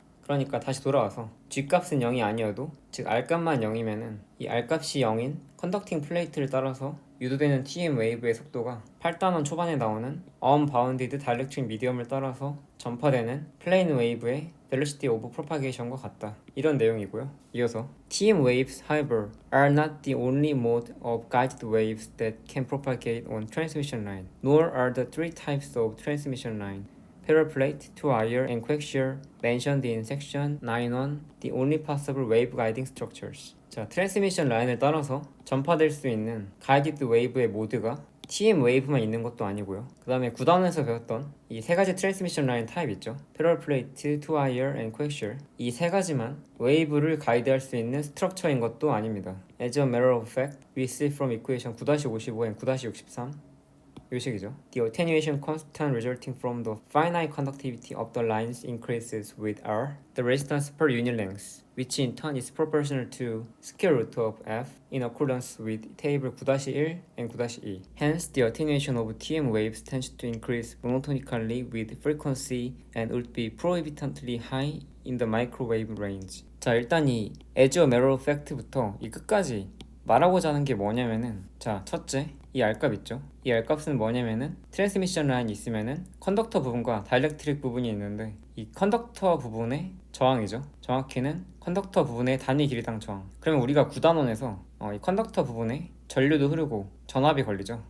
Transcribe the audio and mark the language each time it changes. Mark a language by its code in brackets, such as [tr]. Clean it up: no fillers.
[ko] 그러니까 다시 돌아와서 G값은 0이 아니어도 즉 R값만 0이면은 이 R값이 0인 컨덕팅 플레이트를 따라서 유도되는 TM 웨이브의 속도가 8단원 초반에 나오는 [en] unbounded dielectric medium [ko] 을 따라서 전파되는 플레인 웨이브의 [en] velocity of propagation [ko] 과 같다. 이런 내용이고요. 이어서 [en] TM waves, however, are not the only mode of guided waves that can propagate on transmission line, nor are the three types of transmission line parallel plate, 2-wire, and coaxial mentioned in section 9.1 the only possible wave guiding structures. [ko] 자, 트랜스미션 라인을 따라서 전파될 수 있는 가이디드 웨이브의 모드가 TM 웨이브만 있는 것도 아니고요. 그 다음에 9단원에서 배웠던 이 세 가지 트랜스미션 라인 타입 있죠. [en] parallel plate, 2-wire, and coaxial. [ko] 이 세 가지만 웨이브를 가이드할 수 있는 스트럭처인 것도 아닙니다. [en] As a matter of fact, we see from equation 9-55 and 9-63 [ko] 이 식이죠. [en] The attenuation constant resulting from the finite conductivity of the lines increases with R, the resistance per unit length, which in turn is proportional to square root of F in accordance with table 9-1 and 9-2. Hence, the attenuation of TM waves tends to increase monotonically with frequency and would be prohibitively high in the microwave range. [ko] 자, 일단 이 [en] as a matter of fact [ko] 부터 이 끝까지 말하고자 하는 게 뭐냐면은 자, 첫째, 이 R값 있죠? 이 R값은 뭐냐면은 트랜스미션 라인이 있으면은 컨덕터 부분과 다이렉트릭 부분이 있는데 이 컨덕터 부분의 저항이죠. 정확히는 컨덕터 부분의 단위 길이당 저항. 그러면 우리가 9단원에서 이 컨덕터 부분에 전류도 흐르고 전압이 걸리죠.